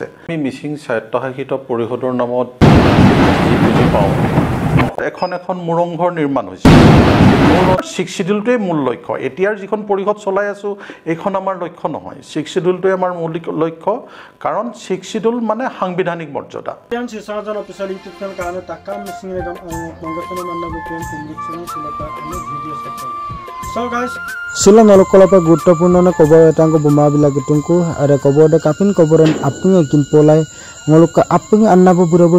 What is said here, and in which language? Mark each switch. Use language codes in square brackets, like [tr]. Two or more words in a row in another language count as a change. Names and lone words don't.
[as] আমি মিচিং স্বায়ত্তশাসিত পৰিষদৰ নামত যি বুজি পাওঁ, এখন মুৰংঘৰ নিৰ্মাণ হৈছে। মোৰ 6 শিডিউলটোৱে মূল লক্ষ্য। এতিয়াৰ যিখন পৰিষদ চলাই আছোঁ এইখন আমাৰ লক্ষ্য নহয়। 6 শিডিউলটোৱে আমাৰ মূল লক্ষ্য, কাৰণ 6 শিডিউল মানে সাংবিধানিক মৰ্যাদা। [mrg] Sila ngalokolopa guruttapurno na kobar etangko bumabila gitungku ada kobar de kapin kobaran apung ekin polai ngaluka apung annapo burabur